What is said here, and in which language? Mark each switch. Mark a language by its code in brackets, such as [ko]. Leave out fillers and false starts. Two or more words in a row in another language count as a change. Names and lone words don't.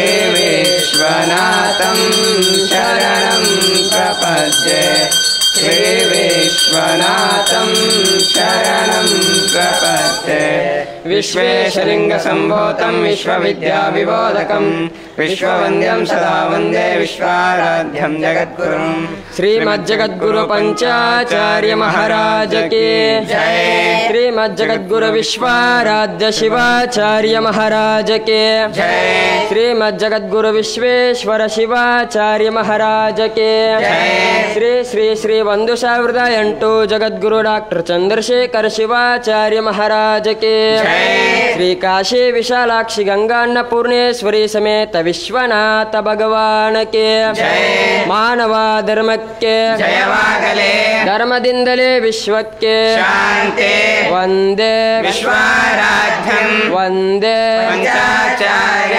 [sa] विश्वनाथं शरणं प्रपद्ये श्री विश्वनाथं शरणं प्रपद्ये विश्वेशलिङ्गसम्भूतं विश्वविद्याविबोधकं विश्ववन्द्यं सदा वन्दे विश्वाराध्यं जगद्गुरुं [hi] श्रीमज्जगद्गुरु पंचाचार्य महाराज के जय। श्रीमज्जगद्गुरु विश्वाराध्य शिवाचार्य महाराज के जय। श्रीमज्जगद्गुरु विश्वेश्वर शिवाचार्य महाराज के जय। श्री श्री श्री 108 जगद्गुरु डॉक्टर चंद्रशेखर शिवाचार्य महाराज के जय। श्री काशी विशालाक्षी गंगा अन्नपूर्णेश्वरी समेत विश्वनाथ भगवान के जय। [kn] ಮಾನವ ಧರ್ಮ ಧರ್ಮಕ್ಕೆ ಜಯವಾಗಲಿ. ಧರ್ಮದಿಂದಲೇ ವಿಶ್ವಕ್ಕೆ ಶಾಂತಿ. [sa] ವಂದೇ ವಿಶ್ವರಾಧ್ಯಂ ವಂದೇ ಪಂಚಾಚಾರ್ಯ.